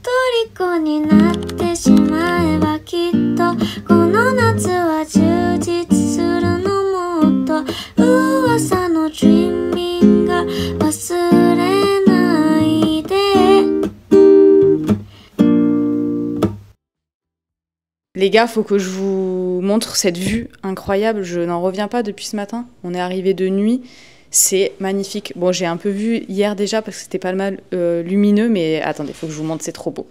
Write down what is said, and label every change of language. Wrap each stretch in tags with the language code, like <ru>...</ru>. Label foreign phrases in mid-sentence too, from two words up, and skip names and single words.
<ja>虜になってしまえばきっとこの夏は充実するのもっと噂の Dreaming が忘れないで。</ja> <fr>Les gars, faut que je vous montre cette vue incroyable. Je n'en reviens pas depuis ce matin. On est arrivé de nuit. C'est magnifique. Bon, j'ai un peu vu hier déjà parce que c'était pas mal lumineux, mais attendez, faut que je vous montre, c'est trop beau.</fr>